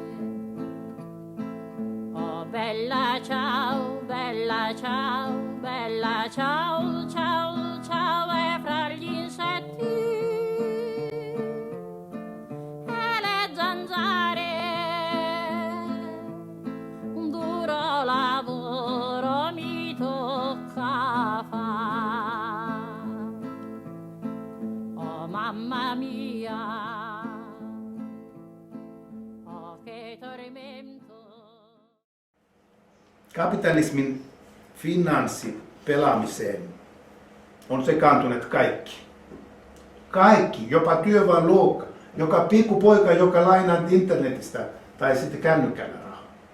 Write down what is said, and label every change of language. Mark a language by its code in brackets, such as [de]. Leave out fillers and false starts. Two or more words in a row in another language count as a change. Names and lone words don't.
[it] Oh bella ciao, bella ciao, bella ciao, ciao, ciao, e fra gli insetti e le zanzare un duro lavoro mi tocca fare. Oh mamma mia, [fi] Kapitalismin finanssipelaamiseen on sekaantuneet kaikki. Kaikki, jopa työväenluokka, joka pikkupoika, joka lainaa internetistä tai sitten kännykällä rahaa.